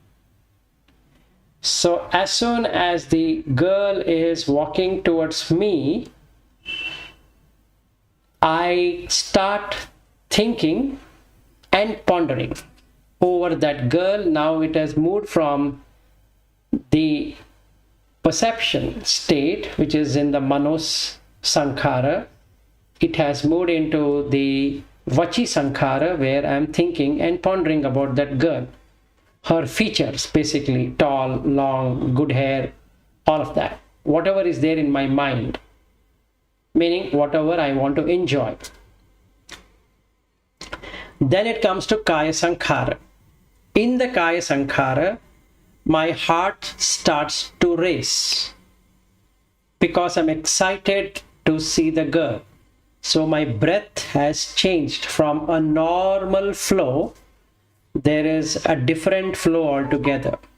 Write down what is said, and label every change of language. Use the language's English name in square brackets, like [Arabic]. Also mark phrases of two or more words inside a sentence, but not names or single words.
[English] So as soon as the girl is walking towards me, I start thinking and pondering over that girl. Now it has moved from the perception state, which is in the [Pali] manos sankhara. [English] It has moved into the [Pali] vachi sankhara, [English] where I am thinking and pondering about that girl. Her features, basically, tall, long, good hair, all of that. Whatever is there in my mind, meaning whatever I want to enjoy. Then it comes to [Pali] kaya sankhara. [English] In the [Pali] kaya sankhara, [English] my heart starts to race because I'm excited to see the girl. So my breath has changed from a normal flow. There is a different flow altogether.